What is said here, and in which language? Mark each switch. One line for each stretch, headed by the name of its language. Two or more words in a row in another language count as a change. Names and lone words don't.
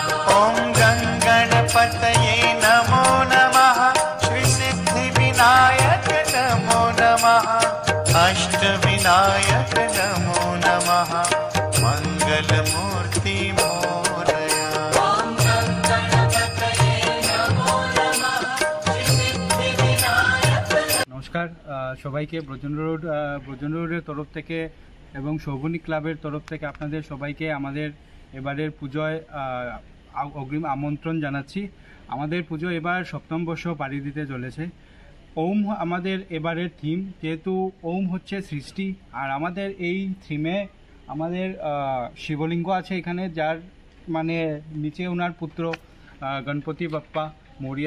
Sanskrit: ओम गणपतये नमो नमः श्री सिद्धि विनायक नमो नमः अष्ट विनायक नमो नमः मंगल मूर्ति मोरया। ओम गणपतये नमो नमः श्री सिद्धि विनायक।
Bangla: নমস্কার সবাইকে ব্রজেন্দ্র রোডের তরফ থেকে এবং সৌবনিক ক্লাবের তরফ থেকে আপনাদের সবাইকে আমাদের এবারের পুজোয় অগ্রিম আমন্ত্রণ জানাচ্ছি। আমাদের পুজো এবার 7ম বর্ষ পাড়ি দিতে চলেছে। ওম আমাদের এবারের থিম, যেহেতু ওম হচ্ছে সৃষ্টি, আর আমাদের এই থিমে আমাদের শিবলিঙ্গ আছে এখানে, যার মানে নিচে ওনার পুত্র গণপতি
Marathi: बाप्पा मोरया।